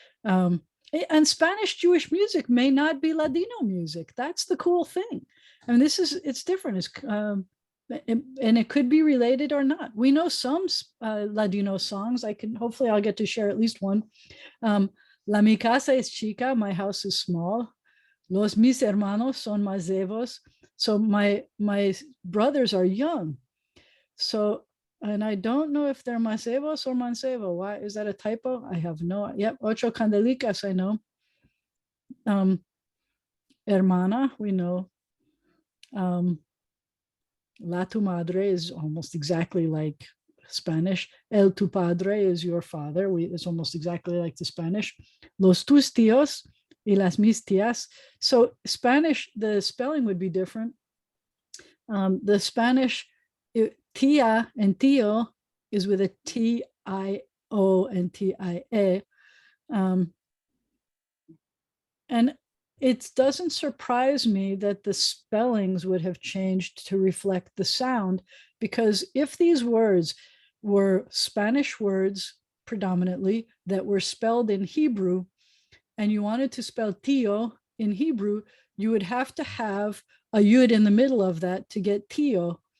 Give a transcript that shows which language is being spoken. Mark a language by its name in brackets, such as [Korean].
[English] And Spanish Jewish music may not be Ladino music. That's the cool thing. I mean, it's different. And it could be related or not. We know some Ladino songs. Hopefully I'll get to share at least one. [Ladino] La mi casa es chica, [English] my house is small. [Ladino] Los mis hermanos son macebos. [English] So my brothers are young. So, and I don't know if they're macebos or mancebo. Why is that a typo? I have no. Yep, [Ladino] ocho candelicas, [English] I know. Hermana, we know. [Ladino] La tu madre [English] is almost exactly like Spanish. [Ladino] El tu padre [English] is your father. It's almost exactly like the Spanish. [Ladino] Los tus tíos y las mis tías. [English] So Spanish, the spelling would be different. The Spanish tía and tío is with a T-I-O and T-I-A. And it doesn't surprise me that the spellings would have changed to reflect the sound, because if these words were Spanish words predominantly that were spelled in Hebrew, and you wanted to spell tío in Hebrew, you would have to have a yud in the middle of that to get tío.